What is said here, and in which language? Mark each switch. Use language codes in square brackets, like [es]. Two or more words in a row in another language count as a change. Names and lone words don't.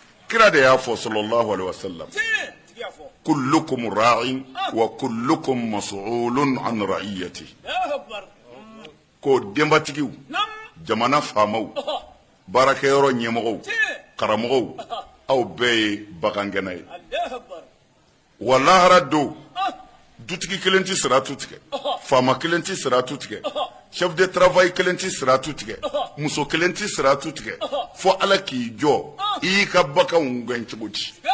[bm] kira da ya fo [ar] صلى الله عليه وسلم كلكم راع وكلكم مسؤول عن رعيته ko [bm] dembatigiw jamana faamaw barakayoro nyemɔgɔw karamɔgɔw aw bɛɛ ye bagangɛna ye walahara do dutigi kelen ti siratu tigɛ faama kelen ti siratu tigɛ [fr] chef de travail [bm] kelen ti siratu tigɛ muso kelen ti siratu tigɛ fo ala k'i jɔ i ka bakanw gɛn cogo di